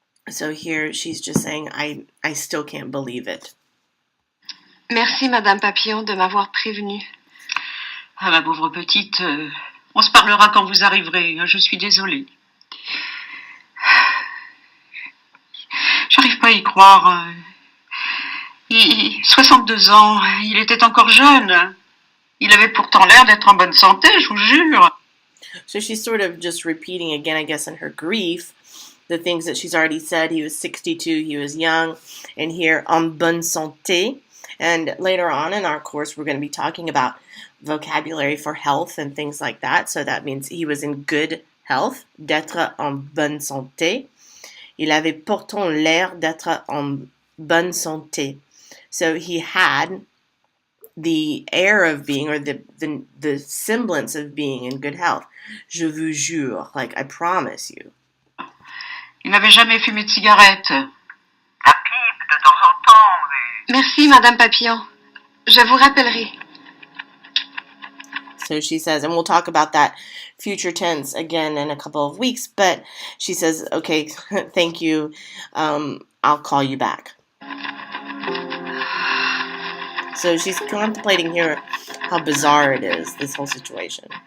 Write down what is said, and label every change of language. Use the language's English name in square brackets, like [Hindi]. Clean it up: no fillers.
[English] So here she's just saying, I still can't believe it. [French] Merci, Madame Papillon, de m'avoir prévenue. Ah, ma pauvre petite, on se parlera quand vous arriverez. Je suis désolée. J'arrive pas à y croire. 62 ans, il était encore jeune. Il avait pourtant l'air d'être en bonne santé, je vous jure. [English] So she's sort of just repeating again, I guess, in her grief, the things that she's already said. He was 62, he was young, and here, [French] en bonne santé. [English] And later on in our course, we're going to be talking about vocabulary for health and things like that. So that means he was in good health, [French] d'être en bonne santé. Il avait pourtant l'air d'être en bonne santé. [English] So he had the air of being, or the semblance of being in good health. [French] Je vous jure, [English] like I promise you. [French] Il n'avait jamais fumé de cigarette. La pipe, de temps en temps, mais... Merci, Madame Papillon. Je vous rappellerai. [English] So she says, and we'll talk about that future tense again in a couple of weeks, but she says, okay, thank you, I'll call you back. So she's contemplating here how bizarre it is, this whole situation.